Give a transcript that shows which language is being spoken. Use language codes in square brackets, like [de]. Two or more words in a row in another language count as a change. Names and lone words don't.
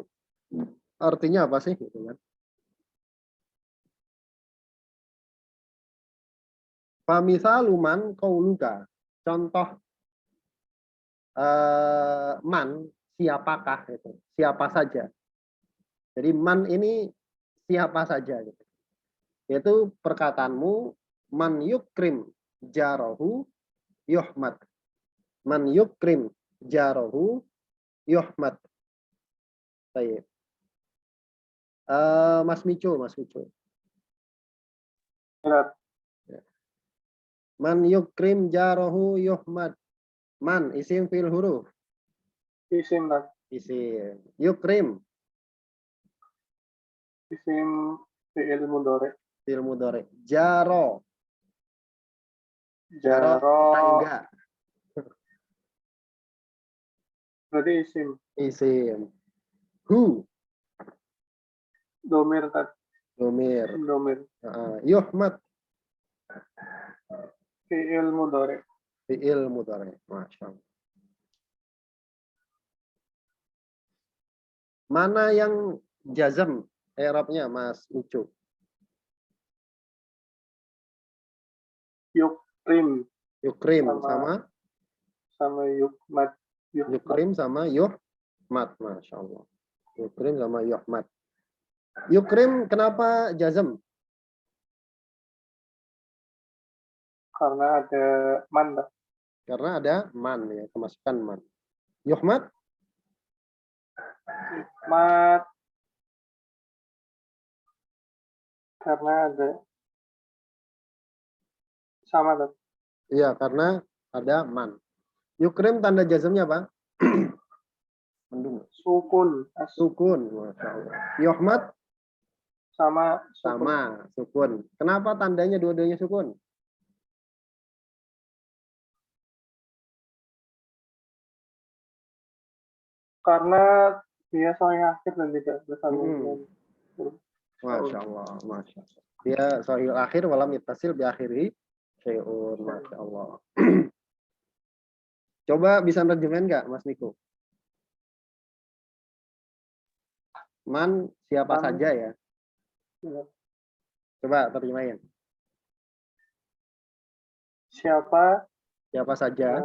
[id] Artinya apa sih? Gitu kan. [ar] فمثاله قولك. [id] Contoh man, siapakah itu? Siapa saja. Jadi man ini siapa saja gitu. Yaitu perkataanmu [ar] من يكرم جاره يحمد. من يكرم جاره يحمد. [id] Baik. Mas Mico. Berat. [ar] من يكرم جاره يحمد. [id] Man isim fil huruf. Isim lah. Isim. Yukrim Isim fi'il mudhari. fil mudhari. Jaro. Jaro. Tetangga. Berarti isim. Isim. Hu. Domir tadi. Domir. Isim domir. Yuhmad. Fi'il mudhari. Fi'il mudhari. [ar] ما شاء الله. [id] Mana yang jazm i'rabnya Mas Mico? Yukrim. Yukrim sama Yukmad. Yukrim sama yuhmad. [ar] ما شاء الله. [id] Yukrim sama yuhmad. Yukrim kenapa jazm? Karena ada man. Karena ada man ya, kemasukan man. Yuhmad? Yukmad. Karena ada sama tuh. Iya, karena ada man. Yukrim tanda jazmnya apa? Mendung. Sukun. Sukun. [ar] ما شاء الله. [id] Yuhmad? Sama sukun. Sama, sukun. Kenapa tandanya dua-duanya sukun? Karena dia soalnya akhir dan tidak bersambung. [ar] ما شاء الله، ما شاء الله. [id] Dia [ar] صحيح آخر ولم يتصل ب آخره شيء. ما شاء الله. [id] Coba bisa nerjemahin nggak, Mas Niko? Man siapa Man. saja ya? Ya. Coba terjemahin. Siapa Saja.